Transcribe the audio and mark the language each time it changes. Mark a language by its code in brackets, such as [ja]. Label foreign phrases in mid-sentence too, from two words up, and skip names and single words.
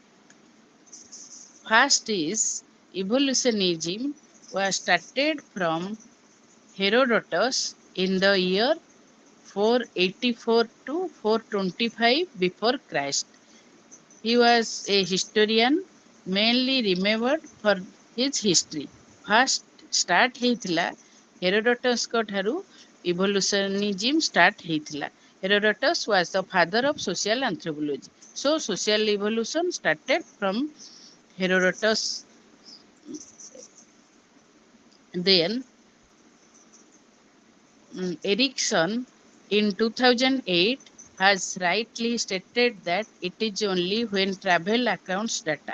[en] First is evolutionism was started from Herodotus in the year 484 to 425 before Christ. He was a historian mainly remembered for his history. First start [or] ହେଇଥିଲା ହେରୋଡଟସଙ୍କ ଠାରୁ [en] evolutionism start [or] ହେଇଥିଲା. [en] Herodotus was the father of social anthropology. So social evolution started from Herodotus. Then Erickson in 2008 has rightly stated that it is only when travel accounts data.